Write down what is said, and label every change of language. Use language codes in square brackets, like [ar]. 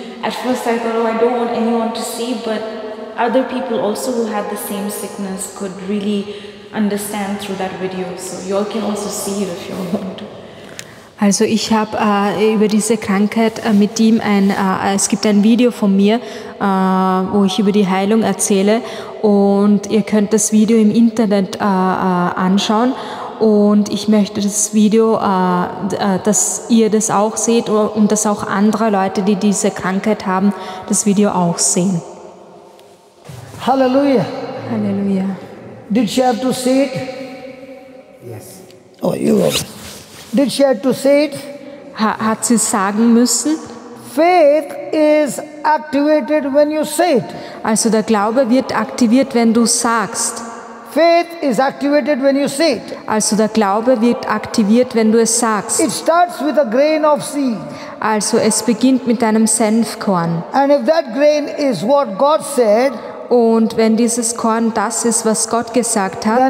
[en] At first I thought, I don't want anyone to see, but other people also who had the same sickness could really understand through that video, so you all can also see it if you want to. [de] Also ich habe über diese Krankheit mit ihm es gibt ein Video von mir, wo ich über die Heilung erzähle, und ihr könnt das Video im Internet anschauen, und ich möchte das Video, dass ihr das auch seht und dass auch andere Leute, die diese Krankheit haben, das Video auch sehen. [en] Hallelujah. [de] Halleluja. [en] Did she have to say it? Yes. Oh, you were. Did she have to say it? [de] Hat sie sagen müssen? [en] Faith is activated when you say it. [de] Also der Glaube wird aktiviert, wenn du sagst. [en] Faith is activated when you say it. [de] Also der Glaube wird aktiviert, wenn du es sagst. [en] It starts with a grain of seed. [de] Also es beginnt mit einem Senfkorn. [en] And if that grain is what God said, [de] Und wenn dieses Korn das ist, was Gott gesagt hat,